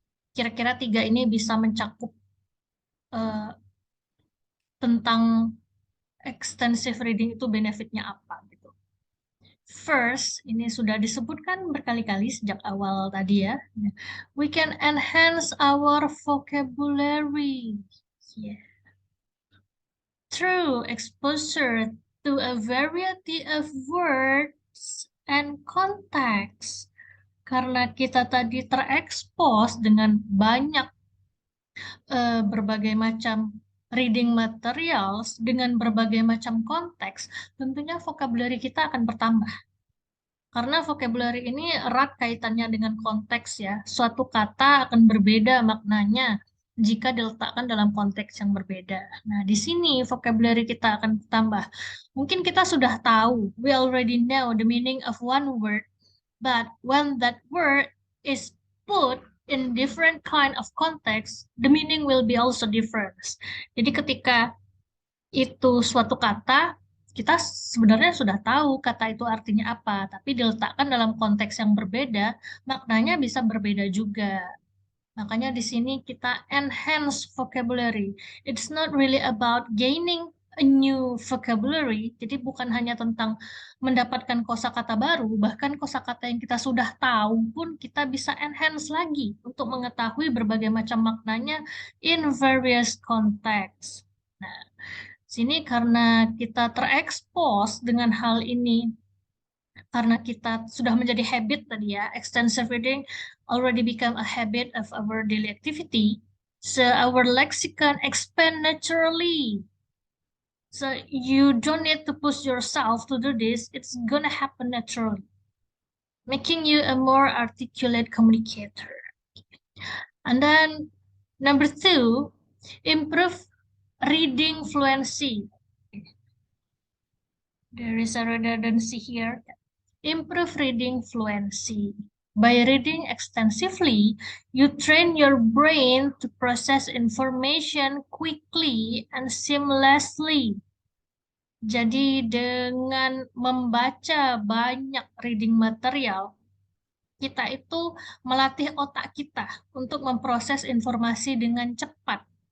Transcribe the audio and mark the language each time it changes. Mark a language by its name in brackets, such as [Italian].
[Indonesian] Kira-kira tiga ini bisa mencakup eh, tentang extensive reading itu benefitnya apa gitu. First, ini sudah disebutkan berkali-kali sejak awal tadi ya. [English] We can enhance our vocabulary. Yeah. Through exposure to a variety of words and context. [Indonesian] Karena kita tadi terekspos dengan banyak berbagai macam reading materials dengan berbagai macam konteks, tentunya vocabulary kita akan bertambah. Karena vocabulary ini erat kaitannya dengan konteks ya. Suatu kata akan berbeda maknanya jika diletakkan dalam konteks yang berbeda. Nah, di sini vocabulary kita akan bertambah. Mungkin kita sudah tahu, [English] we already know the meaning of one word, but when that word is put in different kind of context, the meaning will be also different. [Indonesian] Jadi ketika itu suatu kata, kita sebenarnya sudah tahu kata itu artinya apa, tapi diletakkan dalam konteks yang berbeda, maknanya bisa berbeda juga. Makanya di sini kita enhance vocabulary. [English] It's not really about gaining a new vocabulary. [Indonesian] Jadi bukan hanya tentang mendapatkan kosakata baru, bahkan kosakata yang kita sudah tahu pun kita bisa enhance lagi untuk mengetahui berbagai macam maknanya [English] in various contexts. [Indonesian] Nah, sini karena kita terekspos dengan hal ini, karena kita sudah menjadi habit tadi ya, [English] extensive reading already become a habit of our daily activity. So our lexicon expand naturally. So you don't need to push yourself to do this. It's gonna happen naturally, making you a more articulate communicator. And then number two, improve reading fluency. There is a redundancy here. Improve reading fluency. By reading extensively, you train your brain to process information quickly and seamlessly. [Indonesian] Jadi dengan membaca banyak reading material, kita itu melatih otak kita untuk memproses informasi dengan cepat.